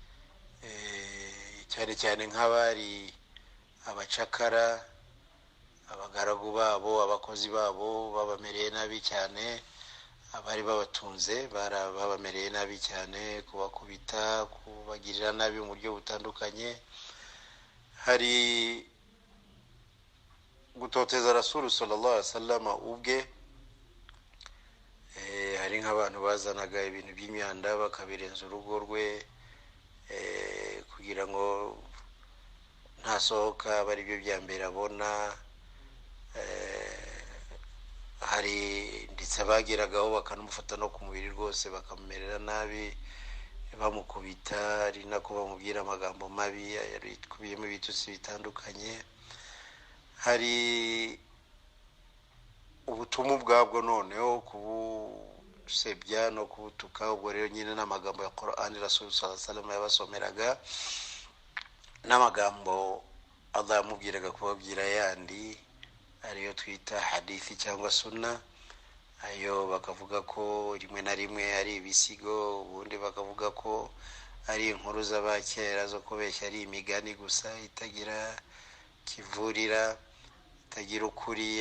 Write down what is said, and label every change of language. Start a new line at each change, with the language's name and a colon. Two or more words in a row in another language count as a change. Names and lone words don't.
Kinyarwanda: cyane cyane nk'abari abacakara, abagaragu babo, abakozi babo babamereye nabi cyane. Abari babatunze babamereye nabi cyane, kubakubita, kubagirira nabi mu buryo butandukanye. Hari gutoteza Rasul
Arabic: صلى الله عليه وسلم
Kinyarwanda: ubwe. Hari nk'abantu bazanaga ibintu by'imyanda bakabirenza urugo rwe, kugira ngo ntasohoka, bari byo bya mbere abona. Hari ndetse bageragaho bakanamufata no ku mubiri rwose, bakamumerera nabi, bamukubita, ari nako bamubwira amagambo mabi kubiyemo ibitutsi bitandukanye. Hari ubutumwa bwabwo noneho kubusebya no kubutuka. Ubwo rero nyine n'amagambo ya Qur'an Rasul
Arabic: صلى الله عليه وسلم
Kinyarwanda: yabasomeraga n'amagambo Allah yamubwiraga kubabwira yandi ariyo twita hadithi cyangwa sunna. Ayo bakavuga ko rimwe na rimwe ari ibisigo, ubundi bakavuga ko ari inkuru z'abakera zo kubeshya, ari imigani gusa itagira kivurira, itagira ukuri.